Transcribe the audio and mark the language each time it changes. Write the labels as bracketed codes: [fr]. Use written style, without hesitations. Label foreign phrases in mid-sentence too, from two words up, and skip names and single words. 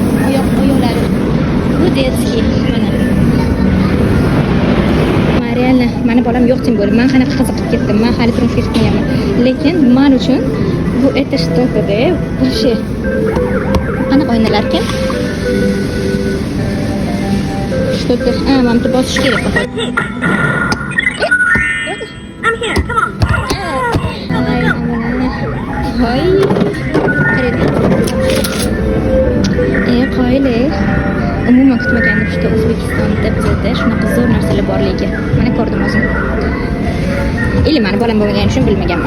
[uz] Oyoqlari. Bu детский mana. Reально, mani bolam yo'q deb bo'lib, men qanaqa qiziqib ketdim. Men hali turmushga chiqmaganman. Lekin men uchun bu [ru] это что-то-da, вообще. [uz] Qanaqa o'yinlar ekan? Что-то, mana bu bosish kerak. [en] I'm here. Come on. [uz] Hoy. Qo'yli. Umuman kutmagandim shu O'zbekistonda bizda shunaqa zo'r narsalar borligi. Mana ko'rdim o'zim. Или mani bolam bo'lmagani uchun bilmaganman.